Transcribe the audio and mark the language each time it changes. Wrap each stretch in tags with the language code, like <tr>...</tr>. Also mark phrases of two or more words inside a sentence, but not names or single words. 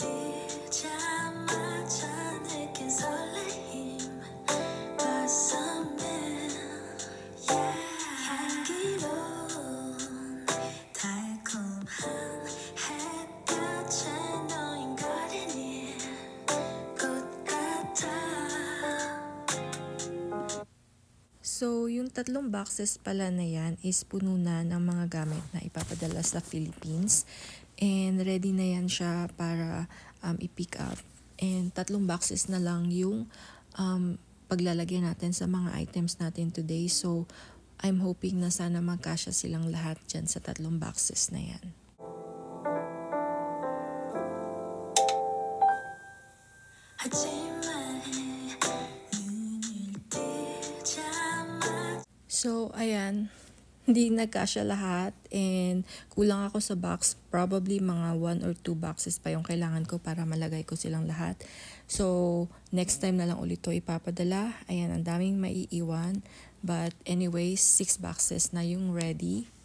<ko>뜨자마자 느낀 설레임 가슴에 향기로운 달콤한 햇볕에 너인 거리니 꽃 같아</ko> <tl>So, yung 3 boxes pala na yan is puno na ng mga gamit na ipapadala sa Philippines. And ready na yan siya para i-</tl> <en>pick up.</en> <tl>And 3 boxes na lang yung paglalagay natin sa mga items natin today.</tl> <en>So, I'm hoping</en> <tl>na sana magkasya silang lahat dyan sa 3 boxes na yan.</tl> <ko>하지만 눈을 뜨자마자</ko> <tl>So, ayan. Hindi nagkasya lahat and kulang ako sa box. Probably mga</tl> <en>1 or 2 boxes</en> <tl>pa yung kailangan ko para malagay ko silang lahat. So,</tl> <en>next time</en> <tl>na lang ulit to ipapadala. Ayan, ang daming maiiwan.</tl> <en>But anyways,</en> <tl>6 boxes na yung ready.</tl>